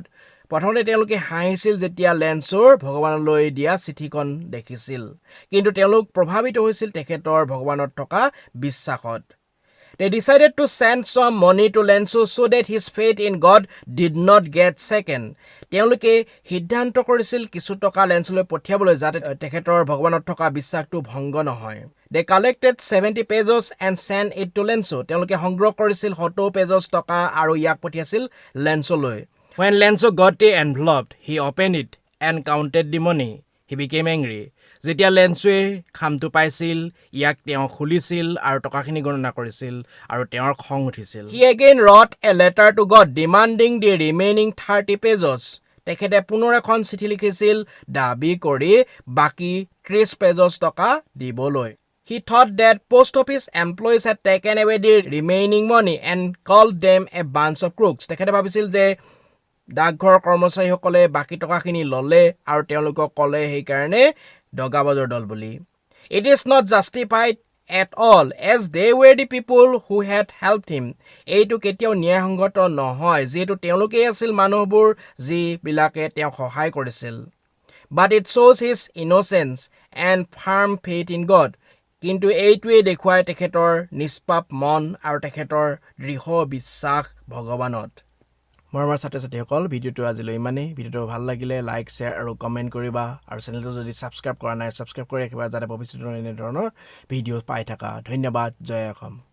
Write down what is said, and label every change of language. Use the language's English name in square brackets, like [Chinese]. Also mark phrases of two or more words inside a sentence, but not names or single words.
[Assamese] প্ৰথমতে তেওঁলোকে হাঁহিছিল যেতিয়া লেন্সৰ ভগৱানলৈ দিয়া চিঠিখন দেখিছিল কিন্তু তেওঁলোক প্ৰভাৱিত হৈছিল তেখেতৰ ভগৱানত থকা বিশ্বাসত [English] They decided to send some money to Lenso so that his faith in God did not get shaken. [Assamese] তেওঁলোকে সিদ্ধান্ত কৰিছিল কিছু টকা লেন্সলৈ পঠিয়াবলৈ যাতে তেখেতৰ ভগৱানত থকা বিশ্বাসটো ভংগ নহয় [English] They collected 70 pesos and sent it to Lenso. [Assamese] তেওঁলোকে সংগ্ৰহ কৰিছিল 70 pesos টকা আৰু ইয়াক পঠিয়াছিল লেন্সলৈ [English] When Lenso got the envelope, he opened it and counted the money. He became angry. [Assamese] যেতিয়া লেন্সোৱে খামটো পাইছিল ইয়াক তেওঁ খুলিছিল আৰু টকাখিনি গণনা কৰিছিল আৰু তেওঁৰ খং উঠিছিল [English] He again wrote a letter to God demanding the remaining 30 pesos. [Assamese] তেখেতে পুনৰ এখন চিঠি লিখিছিল দাবী কৰি বাকি 30 pesos টকা দিবলৈ [English] He thought that post office employees had taken away the remaining money and called them a bunch of crooks. [Assamese] তেখেতে ভাবিছিল যে ডাকঘৰ কৰ্মচাৰীসকলে বাকি টকাখিনি ললে আৰু তেওঁলোকক কলে সেই কাৰণে দগাবাজৰ দল বুলি [English] It is not justified at all as they were the people who had helped him. [Assamese] এইটো কেতিয়াও ন্যায়সংগত নহয় যেটো তেওঁলোকে আছিল মানুহবোৰ যি বিলাকে তেওঁক সহায় কৰিছিল [English] But it shows his innocence and firm faith in God. [Assamese] কিন্তু এইটোৱে দেখুৱায় তেখেতৰ নিষ্পাপ মন আৰু তেখেতৰ দৃঢ় বিশ্বাস ভগৱানত মৰমৰ ছাত্ৰ-ছাত্ৰীসকল ভিডিঅ'টো আজিলৈ ইমানেই ভিডিঅ'টো ভাল লাগিলে লাইক শ্বেয়াৰ আৰু কমেণ্ট কৰিবা আৰু চেনেলটো যদি ছাবস্ক্ৰাইব কৰা নাই ছাবস্ক্ৰাইব কৰি ৰাখিবা যাতে ভৱিষ্যতৰ এনে ধৰণৰ ভিডিঅ' পাই থাকা ধন্যবাদ জয় অসম